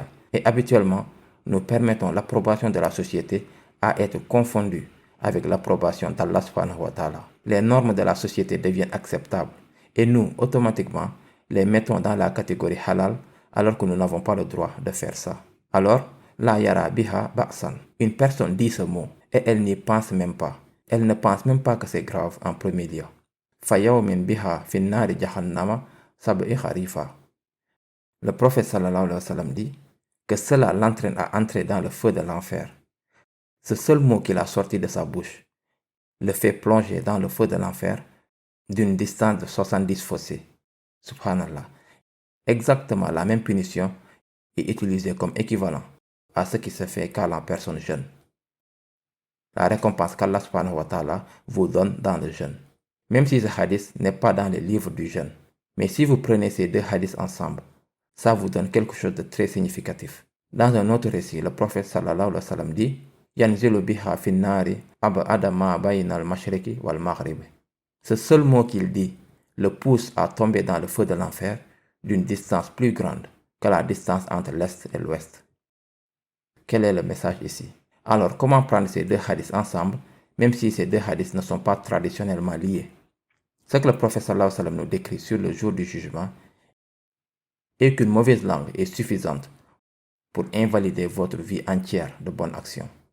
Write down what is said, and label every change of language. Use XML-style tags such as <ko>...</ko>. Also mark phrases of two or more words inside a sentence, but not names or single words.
<fr>Et habituellement, nous permettons l'approbation de la société à être confondue avec l'approbation d'Allah</fr> <ar>سبحانه وتعالى.</ar> <fr>Les normes de la société deviennent acceptables et nous, automatiquement, les mettons dans la catégorie halal alors que nous n'avons pas le droit de faire ça.</fr> <ar>Alors, لا يرى بها بأسا.</ar> <fr>Une personne dit ce mot et elle n'y pense même pas. Elle ne pense même pas que c'est grave en premier lieu.</fr> <ar>فيهوي بها في النار جهنم سبعين خريفا.</ar> <fr>Le prophète</fr> <ar>صلى الله عليه وسلم</ar> <fr>dit que cela l'entraîne à entrer dans le feu de l'enfer. Ce seul mot qu'il a sorti de sa bouche le fait plonger dans le feu de l'enfer d'une distance de 70 fossés. Subhanallah. Exactement la même punition est utilisée comme équivalent à ce qui se fait quand la personne jeûne. La récompense qu'Allah</fr> <ar>سبحانه وتعالى</ar> <fr>vous donne dans le jeûne. Même si ce hadith n'est pas dans les livres du jeûne. Mais si vous prenez ces deux hadiths ensemble, ça vous donne quelque chose de très significatif. Dans un autre récit, le prophète</fr> <ar>صلى الله عليه وسلم</ar> <fr>dit</fr> <ar>ينزل بها في النار أبعد ما بين المشرق والمغرب.</ar> <fr>Ce seul mot qu'il dit le pousse à tomber dans le feu de l'enfer d'une distance plus grande que la distance entre l'Est et l'Ouest. Quel est le message ici? Alors, comment prendre ces deux hadiths ensemble, même si ces deux hadiths ne sont pas traditionnellement liés? Ce que le prophète</fr> <ar>صلى الله عليه وسلم</ar> <fr>nous décrit sur le jour du jugement est qu'une mauvaise langue est suffisante pour invalider votre vie entière de bonnes actions.</fr>